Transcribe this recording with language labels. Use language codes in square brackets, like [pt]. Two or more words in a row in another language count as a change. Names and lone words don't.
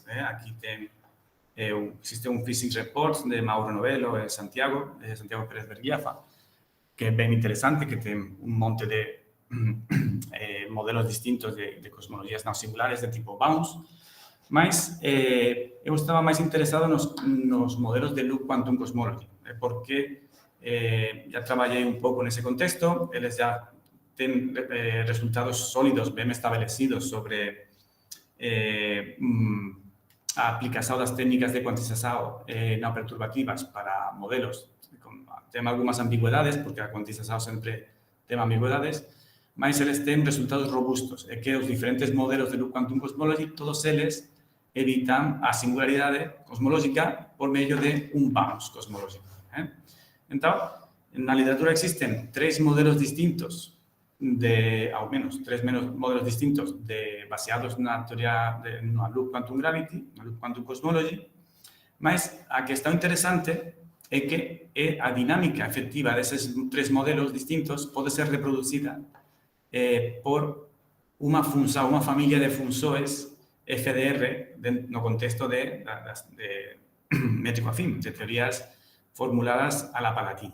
[gl] Aquí existe un Physics Report de Mauro Novello e Santiago Pérez Berguiafa, que é ben interesante, que ten un monte de modelos distintos de cosmologías non singulares de tipo bounce, mas eu estaba máis interesado nos modelos de [en] loop quantum cosmology, [gl] porque já traballei un pouco nese contexto, eles já ten resultados sólidos, ben establecidos sobre a aplicación das técnicas de cuantización non perturbativas para modelos. Ten algunhas ambigüedades, porque a cuantización sempre ten ambigüedades, mas eles ten resultados robustos, e que os diferentes modelos de [en] loop quantum cosmology, [gl] todos eles evitan a singularidade cosmológica por medio de un bounce cosmológico. Entón, na literatura existen tres modelos distintos ao menos tres modelos distintos baseados na teoría na [en] loop quantum gravity, [gl] na [en] loop quantum cosmology, [gl] mas a que está interesante é que a dinámica efectiva deses tres modelos distintos pode ser reproducida por unha familia de funções FDR no contexto de métrico afín, de teorías formuladas a la Palatini.